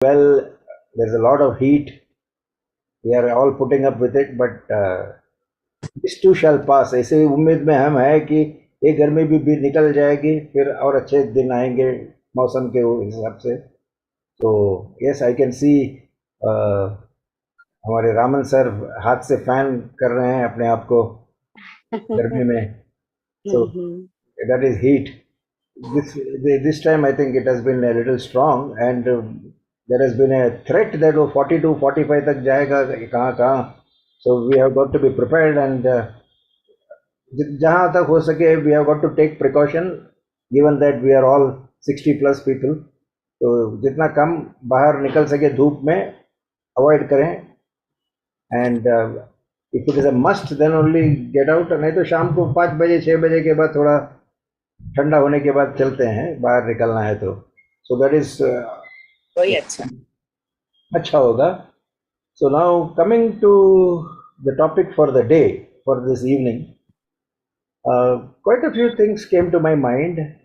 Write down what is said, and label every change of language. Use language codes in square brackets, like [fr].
[en] Well, there's a lot of heat. We are all putting up with it, but this too shall pass. [hi] ऐसे उम्मीद में हम है कि ये गर्मी भी निकल जाएगी, फिर और अच्छे दिन आएंगे मौसम के हिसाब से. तो [en] yes, I can see [hi] हमारे रामन सर हाथ से फैन कर रहे हैं अपने आप को गर्मी में. [en] So that is heat. This time I think it has been a little strong, and there has been a threat that [hi] वो 42 45 तक जाएगा कहाँ. [en] So we have got to be prepared, and [hi] जहाँ तक हो सके [en] we have got to take precaution, given that we are all 60 plus people. [hi] तो जितना कम बाहर निकल सके धूप में अवॉइड करें, [en] and if it is a must then only get out. [hi] नहीं तो शाम को 5 बजे 6 बजे के बाद थोड़ा ठंडा होने के बाद चलते हैं, बाहर निकलना है तो. [en] So that is [hi] वही अच्छा होगा. [en] So now coming to the topic for the day, for this evening, quite a few things came to my mind.